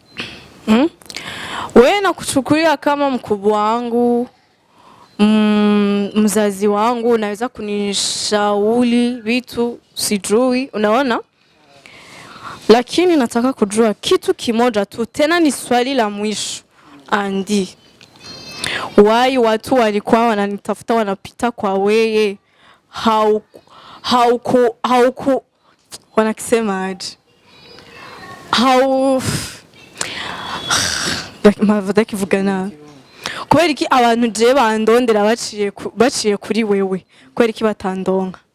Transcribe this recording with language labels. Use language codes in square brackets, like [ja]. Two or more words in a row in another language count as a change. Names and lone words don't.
[sw] Wewe nakuchukulia kama mkubwa wangu, mzazi wangu, unaweza kunishauri vitu sijui, unaona? Lakini nataka kujua kitu kimoja tu, tena ni swali la mwisho. Andi, why watu walikuwa wananitafuta wanapita kwa wewe? Hauku wanakisema aje? [rn] Mavudaki vugana. Kubera iki abantu je bandondera baciye kuri wewe? Kubera iki batandonka?